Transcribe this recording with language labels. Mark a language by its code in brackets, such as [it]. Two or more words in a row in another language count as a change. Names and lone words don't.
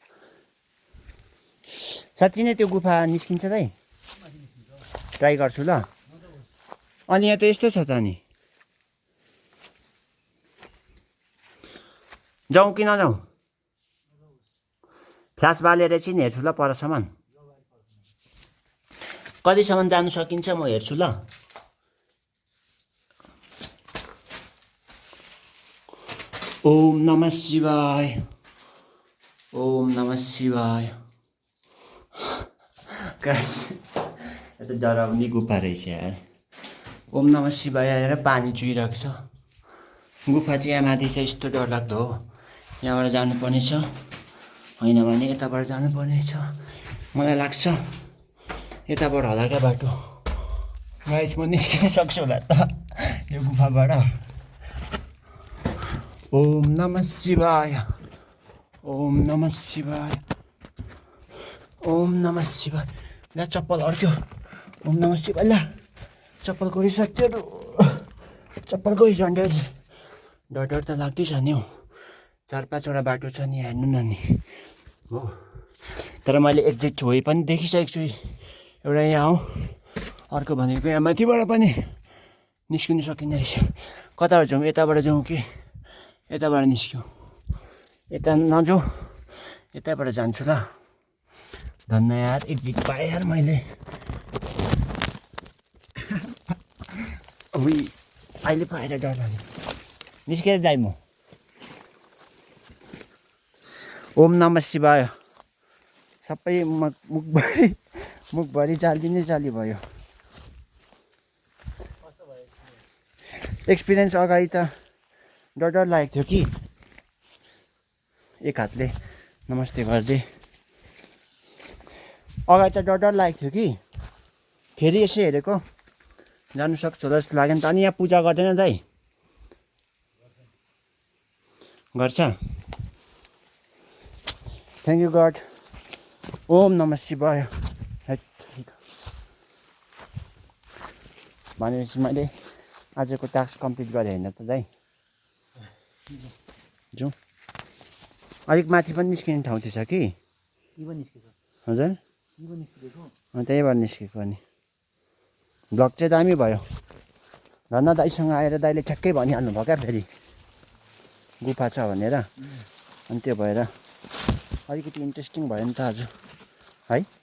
[ne] साँच्ची नै त्यो गुफा निस्किन्छ दाइ ट्राई गर्छु ल अनि यहाँ त यस्तो छ त अनि जाउँ कि नजाउँ फ्ल्यास बालेर चाहिँ हेर्छु ल परसम्म कतिसम्म जानु सकिन्छ म हेर्छु ल [sa] ओम नमः शिवाय ओम नमः शिवाय [ne] गाइस यो त डराउने गुफा रहेछ यार [sa] ओम नमः शिवाय [ne] आएर पानी चुहिरहेको छ गुफा चाहिँ यहाँ माथि चाहिँ यस्तो डरलाग्दो हो यहाँबाट जानुपर्ने छ होइन भने यताबाट जानुपर्ने छ मलाई लाग्छ यताबाट होला क्या बाटो गाइस म निस्किन सक्छु होला त यो गुफाबाट [sa] ओम नमः शिवाय ओम नमः शिवाय ओम नमः शिवाय [ne] ला चप्पल अड्क्यो [sa] ओम नमः शिवाय [ne] ला चप्पल गइसक्यो चप्पल गइ झन्डै डर त लाग्दैछ नि हौ 4-5 बाटो छ नि हेर्नु न नि हो तर मैले [en] exit way [ne] पनि देखिसकेको छु एउटा यहाँ हो अर्को भनेको यहाँ माथिबाट पनि निस्किनु सकिँदो रहेछ कताबाट जाउँ यताबाट जाउँ कि यताबाट निस्क्यौँ यता नजाउँ यताबाट जान्छु ल धन्न यार एक्जिट पाएँ यार मैले उही अहिले पाएर डर लाग्यो निस्केर जाएँ म [sa] ओम नमः शिवाय [ne] सबै मुखभरि जाली नै जाली भयो एक्सपिरियन्स अगाडि त डर लागेको थियो कि एक हातले नमस्ते गर्दै अगाडि त डर लागेको थियो कि फेरि यसो हेरेको जानु सक्छु होला जस्तो लाग्यो नि त अनि यहाँ पूजा गर्दैन दाइ गर्छ [en] thank you god [sa] ओम नमः शिवाय [ne] भनेपछि मैले आजको [en] task complete [ne] गरेँ होइन त दाइ जाउँ अलिक माथि पनि निस्किने ठाउँ थिएछ कि हजुर त्यहीबाट निस्केको अनि भ्लग चाहिँ दामी भयो धन्न दाइसँग आएर दाइले ठ्याक्कै भनिहाल्नु भयो क्या फेरि गुफा छ भनेर अनि त्यो भएर अलिकति इन्ट्रेस्टिङ भयो नि त आज है